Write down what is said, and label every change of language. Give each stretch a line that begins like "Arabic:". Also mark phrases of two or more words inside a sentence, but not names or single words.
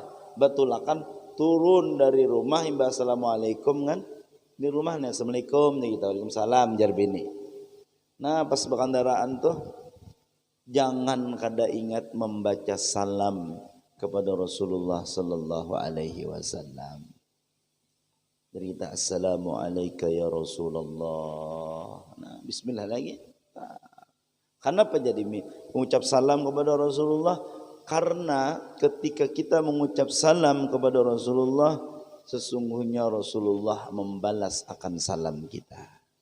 Banjar: Batulakan turun dari rumah himba assalamualaikum kan? Di rumah nih assalamualaikum nih kita waalaikumsalam jar bini. Nah pas berkendaraan tuh jangan kada ingat membaca salam kepada Rasulullah
Arabic: sallallahu alaihi wasallam.
Banjar: Jadi kita
Arabic: assalamualaikum ya Rasulullah.
Banjar: Nah, bismillah lagi. Nah, kenapa jadi mengucap salam kepada Rasulullah? Karena ketika kita mengucap salam kepada Rasulullah, sesungguhnya Rasulullah membalas akan salam kita.